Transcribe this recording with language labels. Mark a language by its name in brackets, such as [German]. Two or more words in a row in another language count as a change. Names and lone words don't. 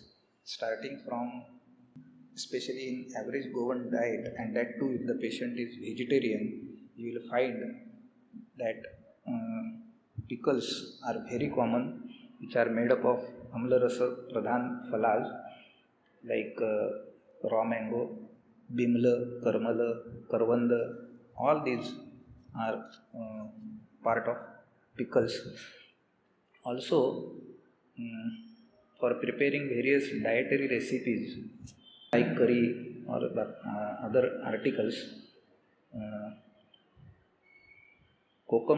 [English] starting from, especially in average Goan diet, and that too if the patient is vegetarian, you will find that pickles are very common, which are made up of [Sanskrit] अम्ल रस प्रधान फलाः [English] like raw mango, bimla, karmala, karvanda. All these are part of pickles. Also, for preparing various dietary recipes like curry or other articles, kokum